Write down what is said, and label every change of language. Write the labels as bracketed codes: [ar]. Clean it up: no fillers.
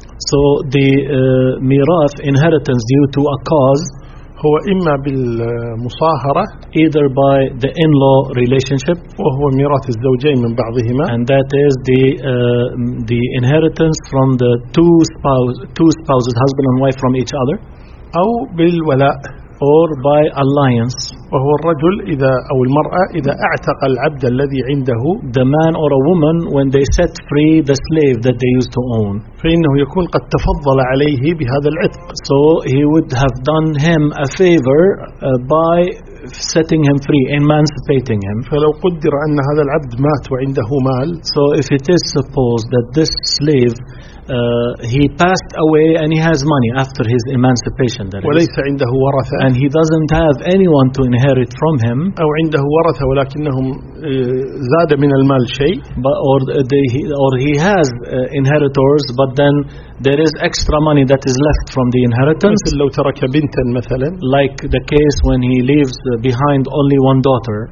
[en] So the ميراث inheritance due to a cause. [ar] هو إما بالمصاهرة. [en] Either by the in-law relationship. [ar] وهو ميراث الزوجين من بعضهما. [en] And that is the inheritance from the two spouses, husband and wife, from each other. [ar] أو بالولاء. [en] Or by alliance. [ar] وهو الرجل إذا أو المرأة إذا اعتق العبد الذي عنده. [en] The man or a woman when they set free the slave that they used to own. [ar] فإنه يكون قد تفضل عليه بهذا العتق. [en] So he would have done him a favor by setting him free, emancipating him. [ar] فلو قدر أن هذا العبد مات وعنده مال. [en] So if it is supposed that this slave he passed away and he has money after his emancipation, that [ar] وليس [en] is. [ar] عنده ورثة. [en] And he doesn't have anyone to inherit from him. [ar] أو عنده ورثة ولكنهم زاد من المال شيء. [en] Or he has inheritors, but then there is extra money that is left from the inheritance. [ar] مثل لو ترك بنتا مثلا. [en] Like the case when he leaves behind only one daughter.